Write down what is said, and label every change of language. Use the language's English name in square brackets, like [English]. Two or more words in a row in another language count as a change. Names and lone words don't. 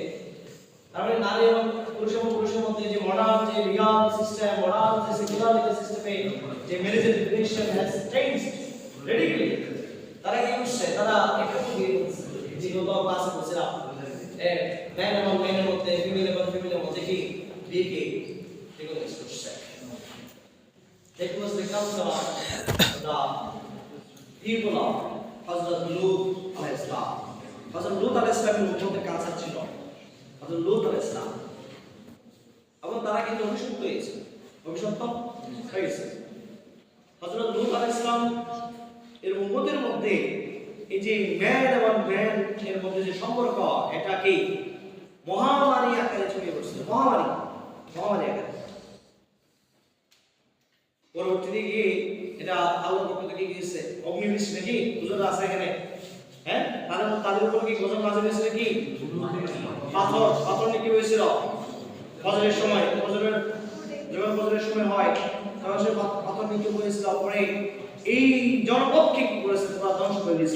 [Bangla] তাহলে নারী এবং পুরুষের মধ্যে যে মডার্ন যে [English] legal system, [Bangla] মডার্ন যে [English] secular legal system [Bangla] যে ম্যারেজের [English] definition has changed radically, [Bangla] তারা কি করছে, তারা একটা বিয়ে করছে, যেগুলো ক্লাসে বলছিলাম ম্যান এবং ম্যানের মধ্যে, ফিমেল এবং ফিমেলের মধ্যে কি বিয়েকে রিকগনাইজ করছে। [English] That was the culture of the people of Hazrat Lut [Arabic] عليه السلام. [Bangla] Hazrat Lut [Arabic] عليه السلام [Bangla] এর মধ্যে কালচার ছিল, Hazrat Lut [Arabic] عليه السلام, [Bangla] এবং তারা কিন্তু অভিশপ্ত হয়েছে, অভিশপ্ত হয়েছে। Hazrat Lut [Arabic] عليه السلام [Bangla] এর উম্মতের মধ্যে এই যে ম্যান এবং ম্যান এর মধ্যে যে সম্পর্ক, এটা কি মহামারী আকারে ছড়িয়ে পড়ছিল, মহামারী আকারে। পরবর্তীতে গিয়ে এটা আল্লাহর পক্ষ থেকে গিয়েছে অগ্নিবৃষ্টি নাকি, হুজুর আছে এখানে, হ্যাঁ, তাদের উপর কি গজব নাযিল হয়েছিল, কি পাথর নাকি হয়েছিল ফজরের সময়, যখন ফজরের সময় হয় তখন সে পাথর নিক্ষেপ হয়েছিল, পরে এই জনপদকে কি করেছে, তোমরা ধ্বংস করে দিয়েছিল।